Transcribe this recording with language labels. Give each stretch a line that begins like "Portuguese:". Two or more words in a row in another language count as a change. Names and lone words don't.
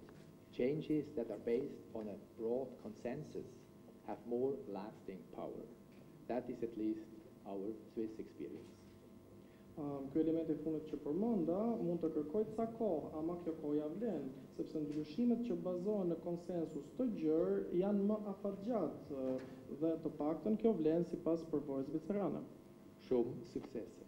English: Changes that are based on a broad consensus have more lasting power. That is at least our Swiss experience.
Albanian: Ky element I fundit që përmenda mund të kërkoj ca kohë, ama kjo kohë ja vlen, sepse ndryshimet që bazohen në konsensus të gjerë janë më afatgjatë dhe të paktën kjo vlen sipas përvojës zvicerane. Shumë suksese.